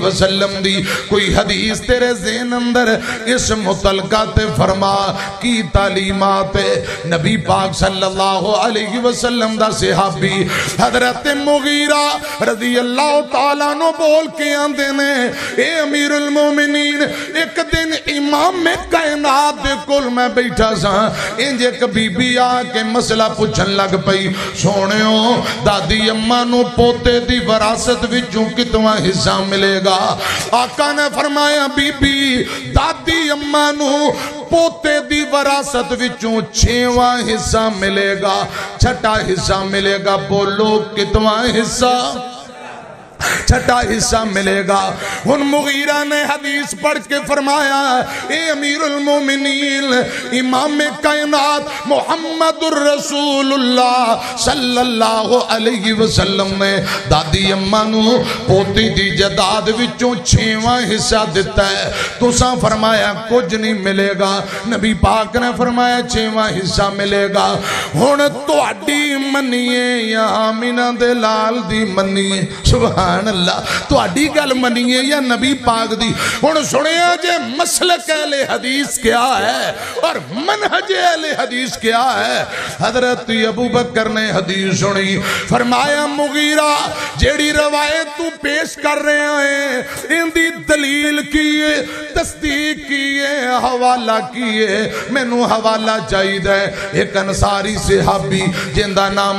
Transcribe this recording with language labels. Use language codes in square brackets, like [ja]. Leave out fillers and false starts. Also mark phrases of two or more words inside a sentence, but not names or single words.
[pa] وسلم دی کوئی حدیث تیرے ذہن اندر اس متعلقہ تے فرما کی تعلیمات نبی پاک [ar] صلی اللہ علیہ وسلم [pa] دا صحابی حضرت مغیرہ [ar] رضی اللہ تعالیٰ [pa] نو بول کے آندے نے اے [ar] امیر المومنین [pa] ایک دن امام کائنات دے کول میں بیٹھا سا انج ایک بی بی آ کے مسئلہ پوچھن لگ پئی سونیو دادی اماں نو پوتے دی وراثت وچوں کتنا حصہ ملے گا آقا نے فرمایا بی بی دادی اماں نو پوتے دی وراثت وچوں 6واں حصہ ملے گا 6ٹا حصہ ملے گا بولو کتنا حصہ چھٹا حصہ ملے گا ان مغیرہ نے حدیث پڑھ کے فرمایا اے [ar] امیر المومنین [pa] امام کائنات محمد [ar] الرسول اللہ صلی اللہ علیہ وسلم [pa] نے دادی اماں نو پوتی دی جداد وچوں 6واں حصہ دیتا ہے تو ساں فرمایا کچھ نہیں ملے گا نبی پاک نے فرمایا 6واں حصہ ملے گا ہن تہاڈی منیے یا آمینہ دے لال دی منیے [ar] سبحان اللہ [pa] تو اڈی گل منیے یا نبی پاک دی ہن سنیا جے مسلک اہل حدیث کیا ہے اور منہج اہل حدیث کیا ہے حضرت ابو بکر نے حدیث سنی فرمایا مغیرہ جیڑی روایت تو پیش کر رہے ہیں ان دی دلیل کیے تصدیق کیے حوالہ کیے میں نو حوالہ چاہید ہے ایک انصاری صحابی جن دا نام